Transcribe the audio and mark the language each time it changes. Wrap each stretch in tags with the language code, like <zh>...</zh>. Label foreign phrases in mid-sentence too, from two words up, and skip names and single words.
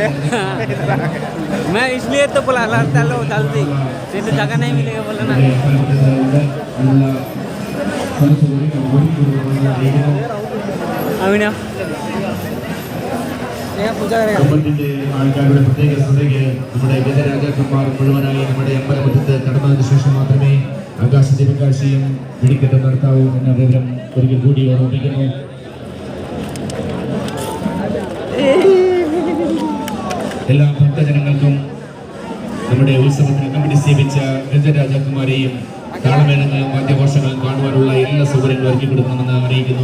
<hi>मैं इसलिए तो बोला चलो जल्दी, फिर तो जगह नहीं मिलेगा बोला ना। अभी</hi> <ml>കമ്പത്തിന്റെ ആൾക്കാരുടെ പ്രത്യേക ശ്രദ്ധയ്ക്ക് നമ്മുടെ ഗജരാജാക്കന്മാർ മുഴുവനായി നമ്മുടെ അമ്പലമുറ്റത്ത് കടന്നതിന് ശേഷം മാത്രമേ ആകാശദീപകാശിയും വെടിക്കെട്ട് നടത്താവൂ എന്ന വിവരം ഒരിക്കൽ കൂടി ഓർമ്മിപ്പിക്കുന്നു. എല്ലാ ഭക്തജനങ്ങൾക്കും നമ്മുടെ ഉത്സവത്തിന് കമ്മിറ്റി സേവിച്ച ഗജരാജാക്കന്മാരെയും താളമേളങ്ങളും വാദ്യഘോഷങ്ങളും കാണുവാനുള്ള എല്ലാ സൗകര്യങ്ങളും ഒരുക്കി കൊടുക്കണമെന്ന് അറിയിക്കുന്നു.</ml>